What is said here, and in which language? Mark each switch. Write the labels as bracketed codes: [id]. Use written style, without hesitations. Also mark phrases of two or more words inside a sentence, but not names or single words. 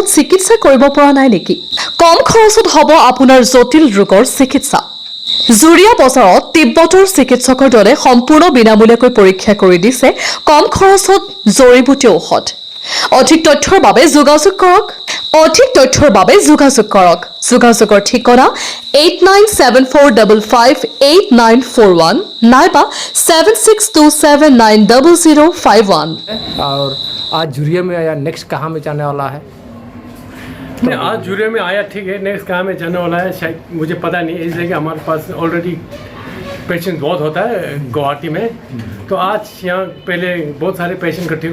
[as] চিকিৎসা কৰিব পৰা নাই নেকি কম খৰচত হ'ব আপোনাৰ জটিল ৰোগৰ চিকিৎসা জুৰিয়া বজাৰত তিব্বতৰ চিকিৎসকৰ দলে সম্পূৰ্ণ বিনামূলীয়াকৈ পৰীক্ষা কৰি দিছে কম খৰচত জৰিবুটি ঔষধ অধিক তথ্যৰ বাবে যোগাযোগ কৰক যোগাযোগৰ ঠিকনা 8974558941 नाइबा 7627900051 [hi] और आज झुरिया में आया नेक्स्ट कहाँ में जाने वाला है नहीं आज झुरिया में आया ठीक है नेक्स्ट कहाँ में जाने वाला है शायद मुझे पता नहीं इसलिए कि हमारे पास ऑलरेडी पेशेंट बहुत होता है गुवाहाटी में तो आज यहाँ पहले बहुत सारे पेशेंट इकट्ठे